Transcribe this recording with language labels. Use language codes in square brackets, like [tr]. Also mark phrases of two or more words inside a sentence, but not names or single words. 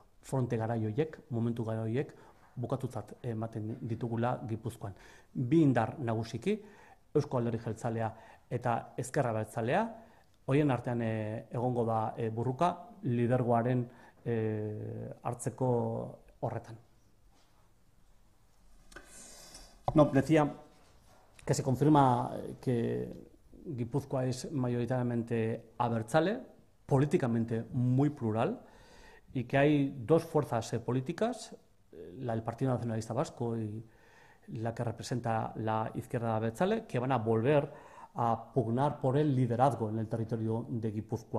[eu] Fronte garai horiek, momentu garai horiek, bukatutzat ematen ditugula Gipuzkoan. Bi indar nagusiki, Eusko Alderdi Jeltzalea eta Ezker Abertzalea, horien artean egongo da burruka, lidergoaren hartzeko horretan. [es] No, decía que se confirma que Guipúzcoa es mayoritariamente abertzale, políticamente muy plural, y que hay dos fuerzas políticas, la del Partido Nacionalista Vasco y la que representa la izquierda abertzale, que van a volver a pugnar por el liderazgo en el territorio de Guipúzcoa.